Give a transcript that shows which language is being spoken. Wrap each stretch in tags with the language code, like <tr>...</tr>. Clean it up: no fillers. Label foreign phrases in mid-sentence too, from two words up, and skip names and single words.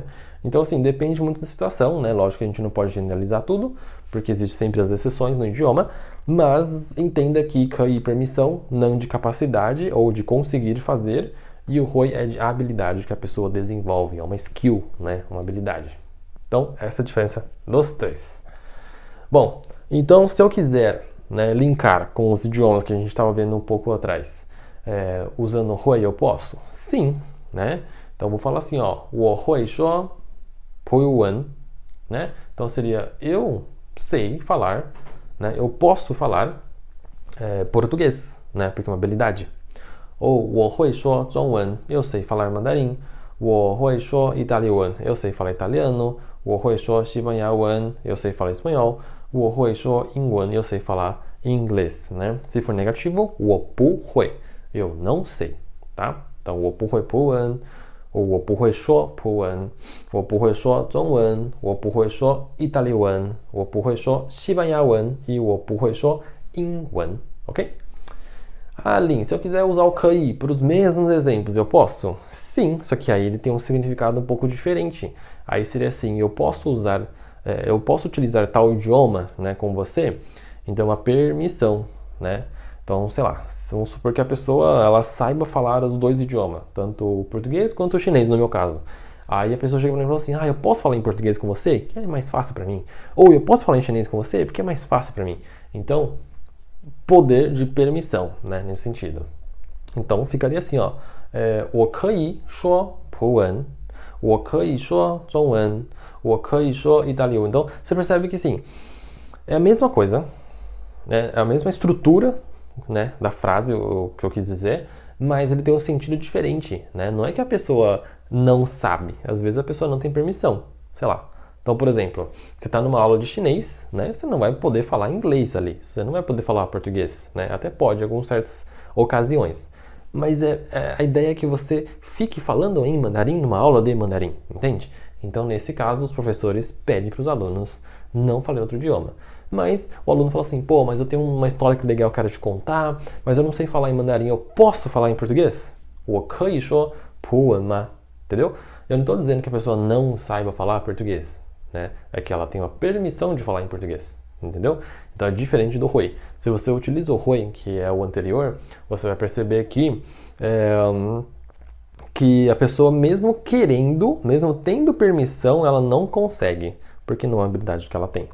<pt>Então, assim, depende muito da situação, né? Lógico que a gente não pode generalizar tudo, porque existem sempre as exceções no idioma, mas entenda que 可以 permissão, não de capacidade ou de conseguir fazer, e o hui é de habilidade que a pessoa desenvolve, é uma skill, né? Uma habilidade. Então, essa é a diferença dos três. Bom, então se eu quiser, né, linkar com os idiomas que a gente estava vendo um pouco atrás, usando o hui eu posso? Sim, né? Então vou falar assim, ó,</pt> <zh>我会说葡文,</zh> <pt>né? Então seria eu sei falar, né? Eu posso falar português, né? Porque é uma habilidade.</pt> <zh>Ou 我会说中文,</zh> <pt>eu sei falar mandarim.</pt> <zh>我会说意大利文,</zh> <pt>eu sei falar italiano.</pt> <zh>我会说西班牙文,</zh> <pt>eu sei falar espanhol.</pt> <zh>我会说英文,</zh> <pt>eu sei falar inglês, né? Se for negativo,</pt> <zh>我不会,</zh> <pt>eu não sei, tá?</pt> <zh>Então 我不会葡文, 我不会说葡文，我不会说中文，我不会说意大利文，我不会说西班牙文e我不会说英文, ok?</zh> <pt>Ah, Lin, se eu quiser usar o kei para os mesmos exemplos, eu posso? Sim, só que aí ele tem um significado um pouco diferente. Aí seria assim, eu posso utilizar tal idioma, né, com você, então uma permissão, né? Então, sei lá, vamos supor que a pessoa ela saiba falar os dois idiomas, tanto o português quanto o chinês, no meu caso. Aí a pessoa chega pra mim e fala assim, eu posso falar em português com você? Que é mais fácil para mim. Ou eu posso falar em chinês com você? Porque é mais fácil para mim. Então, poder de permissão, né, nesse sentido. Então, ficaria assim, ó,</pt> <zh>我可以说葡文，我可以说中文，我可以说意大利文.</zh> <pt>Então, você percebe que sim, é a mesma coisa, né, é a mesma estrutura, né, da frase, o que eu quis dizer, mas ele tem um sentido diferente, né? Não é que a pessoa não sabe, às vezes a pessoa não tem permissão, sei lá. Então, por exemplo, você está numa aula de chinês, né? Você não vai poder falar inglês ali, você não vai poder falar português, né? Até pode, em algumas certas ocasiões. Mas a ideia é que você fique falando em mandarim numa aula de mandarim, entende? Então, nesse caso, os professores pedem para os alunos não falarem outro idioma. Mas o aluno fala assim, pô, mas eu tenho uma história que legal que eu quero te contar, mas eu não sei falar em mandarim, eu posso falar em português?</pt> <zh>我可以说葡文吗?</zh> <pt>Entendeu? Eu não estou dizendo que a pessoa não saiba falar português, né? É que ela tem uma permissão de falar em português, entendeu? Então é diferente do hui. Se você utiliza o hui, que é o anterior, você vai perceber que a pessoa mesmo querendo, mesmo tendo permissão, ela não consegue, porque não é a habilidade que ela tem.</pt>